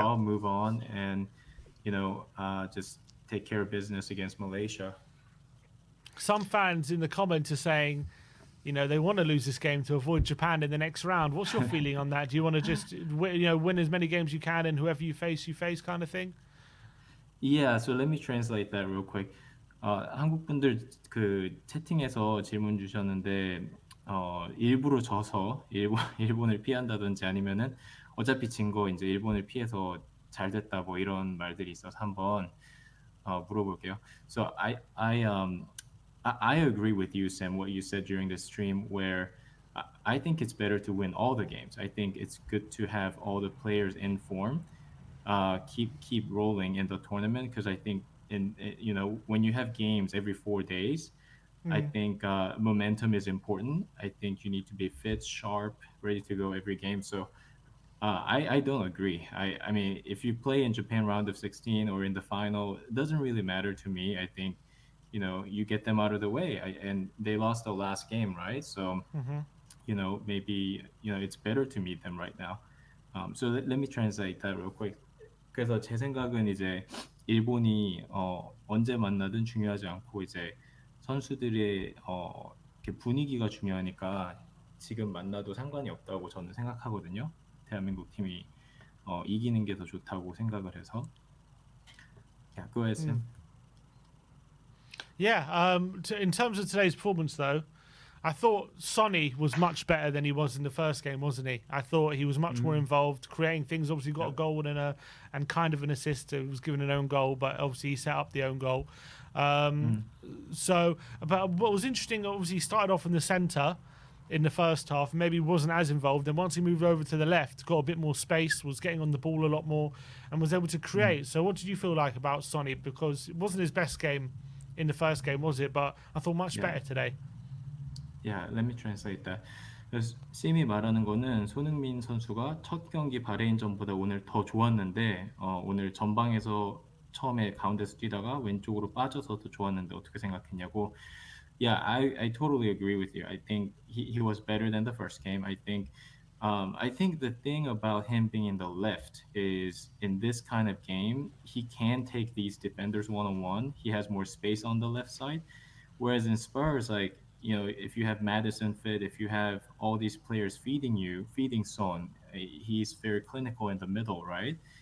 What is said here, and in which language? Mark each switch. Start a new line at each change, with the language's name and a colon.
English: draw, move on, and just take care of business against Malaysia. Some fans in the comments are saying, they want to lose this game to avoid Japan in the next round. What's your feeling on that? Do you want to just, win as many games you can, and whoever you face, kind of thing? Yeah, so let me translate that real quick.
Korean: 한국 분들 그 채팅에서 질문 주셨는데 일부러 져서 일본 일본을 피한다든지 아니면은 어차피 진 거 이제 일본을 피해서 잘 됐다 뭐 이런 말들이 있어서 한번 물어볼게요.
English: So I agree with you, Sam, what you said during the stream, where I think it's better to win all the games. I think it's good to have all the players in form, keep rolling in the tournament, because I think when you have games every 4 days, I Mm. think momentum is important. I think you need to be fit, sharp, ready to go every game. So I don't agree. I mean, if you play in Japan round of 16 or in the final, it doesn't really matter to me. I think, you get them out of the way. And they lost the last game, right? So, Hmm. maybe, it's better to meet them right now. So let me translate that real quick.
Korean: 그래서 제 생각은 이제 일본이 언제 만나든 중요하지 않고 이제 선수들의 이렇게 분위기가 중요하니까 지금 만나도 상관이 없다고 저는 생각하거든요. 대한민국 팀이 이기는 게 더 좋다고 생각을 해서.
English: Yeah, go ahead, Mm. Sim. Yeah. In terms of today's performance, though, I thought Sonny was much better than he was in the first game, wasn't he? I thought he was much more Mm, involved, creating things. Obviously, got a yeah. goal and kind of an assist. He was given an own goal, but obviously he set up the own goal. Mm, But what was interesting, obviously, he started off in the centre in the first half. Maybe wasn't as involved. And once he moved over to the left, got a bit more space, was getting on the ball a lot more, and was able to mm. create. So, what did you feel like about Sonny? Because it wasn't his best game in the first game, was it? But I thought much Yeah. better today. Yeah, let me translate that.
Korean: 그래서 심이 말하는 거는 손흥민 선수가 첫 경기 바레인전보다 오늘 더 좋았는데 오늘 전방에서 처음에 가운데서 뛰다가 왼쪽으로 빠져서 더 좋았는데 어떻게 생각했냐고.
English: Yeah, I totally agree with you. I think he was better than the first game. I think the thing about him being in the left is in this kind of game, he can take these defenders one on one. He has more space on the left side. Whereas in Spurs, like, if you have Madison fit, if you have all these players feeding Son, he's very clinical in the middle, right?